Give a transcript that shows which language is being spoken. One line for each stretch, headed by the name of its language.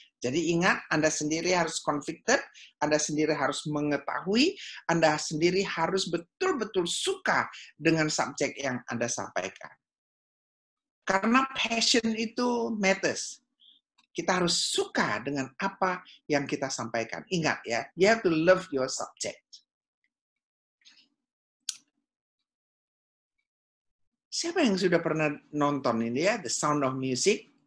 Indonesian: Jadi ingat, Anda sendiri harus convicted, Anda sendiri harus mengetahui, Anda sendiri harus betul-betul suka dengan subjek yang Anda sampaikan. Karena
English: passion itu matters.
Indonesian: Kita harus suka dengan apa yang kita sampaikan. Ingat ya,
English: you have to love your subject.
Indonesian: Siapa yang sudah pernah nonton ini ya, The Sound of Music?